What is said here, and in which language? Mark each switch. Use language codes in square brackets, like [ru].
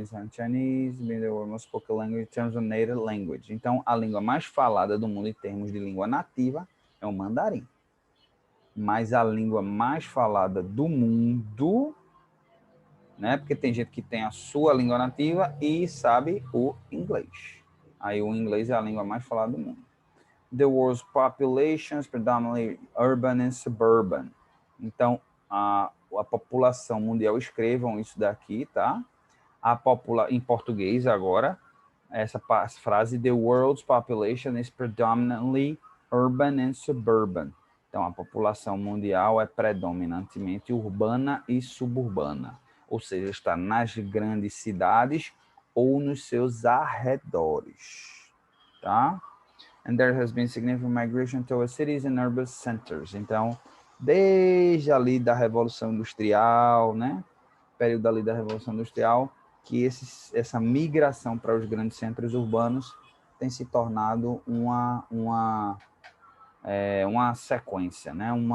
[en] Chinese, being the most spoken language in terms of native language. [pt] Então, a língua mais falada do mundo em termos de língua nativa é o mandarim. Mas a língua mais falada do mundo, né? Porque tem gente que tem a sua língua nativa e sabe o inglês. Aí o inglês é a língua mais falada do mundo. [en] The world's population is predominantly urban and suburban. [pt] Então, a população mundial, escrevam isso daqui, tá? Em português agora, essa frase, [en] the world's population is predominantly urban and suburban. [pt] Então, a população mundial é predominantemente urbana e suburbana, ou seja, está nas grandes cidades ou nos seus arredores, tá? [en] And there has been significant migration towards cities and urban centers. [pt] Então, desde ali da Revolução Industrial, né? Período ali da Revolução Industrial, que essa migração para os grandes centros urbanos tem se tornado uma sequência, né?